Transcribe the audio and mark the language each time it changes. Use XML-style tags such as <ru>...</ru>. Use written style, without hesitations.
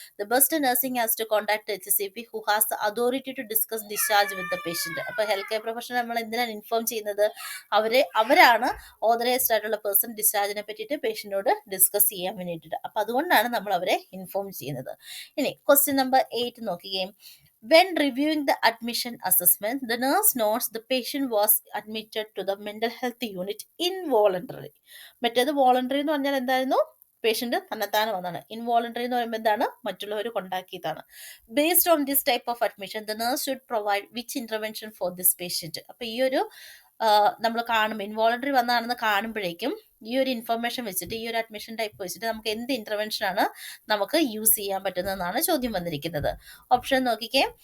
<en>The best nursing has to contact HCP who has the authority to discuss discharge with the patient.</en> <ml>അപ്പൊ health care professional നമ്മൾ എന്തിനാണ് inform ചെയ്യുന്നത്, അവരാണ് authorised ആയിട്ടുള്ള person ഡിസ്ചാർജിനെ പറ്റിയിട്ട് പേഷ്യന്റിനോട് discuss ചെയ്യാൻ വേണ്ടിയിട്ട്. അപ്പൊ അതുകൊണ്ടാണ് നമ്മൾ അവരെ ഇൻഫോം ചെയ്യുന്നത്. ഇനി ക്വസ്റ്റ്യൻ നമ്പർ 8 നോക്കുകയും.</ml> <en>When reviewing the admission assessment, the nurse notes the patient was admitted to the mental health unit involuntarily.</en> <ml>മറ്റേത് വോളണ്ടറി എന്ന് പറഞ്ഞാൽ എന്തായിരുന്നു, പേഷ്യന്റ് തന്നെത്താനെ വന്നാണ്. ഇൻവോളണ്ടറി എന്ന് പറയുമ്പോൾ എന്താണ്, മറ്റുള്ളവർ കൊണ്ടാക്കിയതാണ്.</ml> <en>Based on this type of admission the nurse should provide which intervention for this patient.</en> <ml>അപ്പൊ ഈ ഒരു നമ്മൾ കാണും, ഇൻവോളണ്ടറി വന്നതാണെന്ന് കാണുമ്പോഴേക്കും ഈ ഒരു ഇൻഫർമേഷൻ വെച്ചിട്ട്, ഈ ഒരു അഡ്മിഷൻ ടൈപ്പ് വെച്ചിട്ട് നമുക്ക് എന്ത് ഇന്റർവെൻഷൻ ആണ് നമുക്ക് യൂസ് ചെയ്യാൻ പറ്റുന്നതെന്നാണ് ചോദ്യം വന്നിരിക്കുന്നത്. ഓപ്ഷൻ നോക്കിക്കേ.</ml>